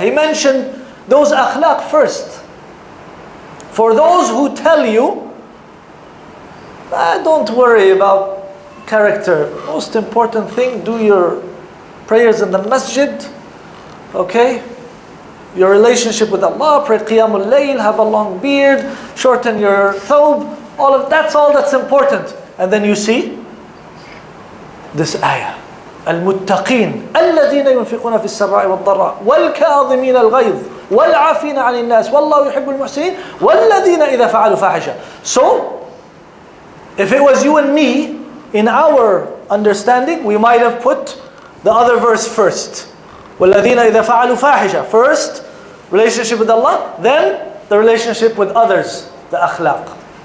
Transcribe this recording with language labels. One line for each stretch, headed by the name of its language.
English: He mentioned those akhlaq first. For those who tell you, don't worry about character. Most important thing, do your prayers in the masjid. Okay? Your relationship with Allah, pray qiyamul layl, have a long beard, shorten your thawb. That's all that's important. And then you see this ayah.
Arabic: المتقين الذين ينفقون في السراء والضراء والكاظمين الغيظ والعافين عن الناس والله يحب المحسنين والذين إذا فعلوا فاحشة.
English: So, if it was you and me, in our understanding, we might have put the other verse first.
Arabic: والذين إذا فعلوا فاحشة.
English: First, relationship with Allah, then the relationship with others, the akhlaq.